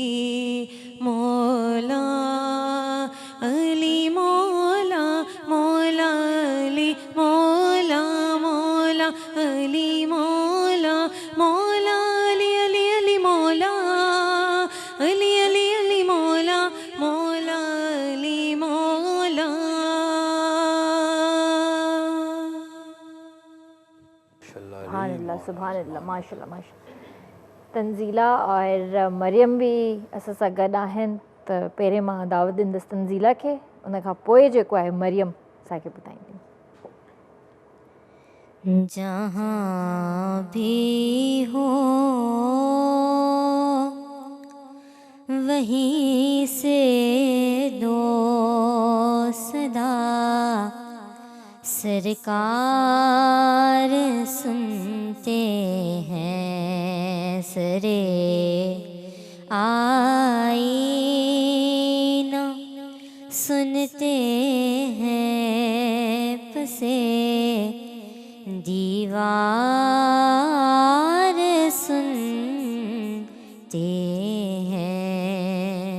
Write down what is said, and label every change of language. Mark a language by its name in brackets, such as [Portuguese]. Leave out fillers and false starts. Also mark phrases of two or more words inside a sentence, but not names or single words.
[Arabic] مولا علي مولا مولا علي مولا مولا علي مولا مولا علي علي علي مولا علي علي علي مولا مولا علي مولا. سبحان الله ما شاء الله ما شاء الله. [Sindhi] तंज़ीला और मरियम भी असां सां गॾु आहिनि, त पहिरें मां दावत ॾींदसि तंज़ीला खे, उन खां पोइ जेको आहे मरियम असांखे ॿुधाईंदी। [Urdu] جہاں بھی ہو وہیں سے دو صدا, سرکار سنتے ہیں سرِ آئینہ، سنتے ہیں پسِ دیوار سنتے ہیں.